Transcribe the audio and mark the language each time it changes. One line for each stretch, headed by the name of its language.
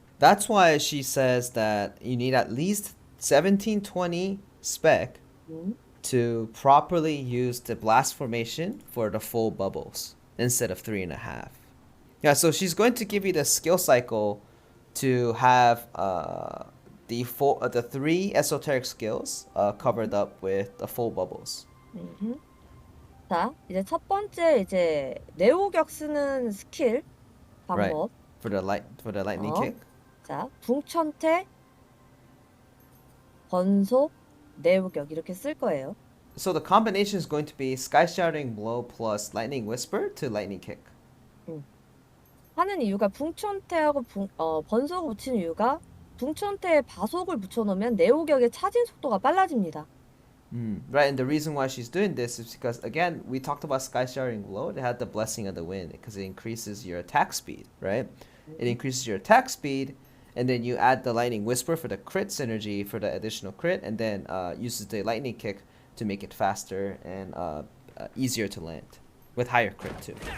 English: That's why she says that you need at least 1720 spec to properly use the blast formation for the full bubbles instead of 3.5. Yeah, so she's going to give you the skill cycle to have the 3 esoteric skills covered up with the full bubbles.
Korean: 자, 이제 첫 번째 이제 네오격 쓰는 스킬 방법.
English: Right. For the lightning kick.
Korean: 자, 붕천태, 번속, 네오격 이렇게 쓸 거예요.
English: So the combination is going to be Sky Shattering Blow plus Lightning Whisper to Lightning Kick.
Korean: 하는 이유가 붕천태하고 번속을 붙인 이유가 붕천태에 바속을 붙여놓으면 네오격의 차진 속도가 빨라집니다.
English: Right, and the reason why she's doing this is because, again, we talked about Sky Shattering Blow. It had the Blessing of the Wind because it increases your attack speed, right? It increases your attack speed, and then you add the Lightning Whisper for the crit synergy for the additional crit, and then uses the Lightning Kick to make it faster and easier to land with higher crit too.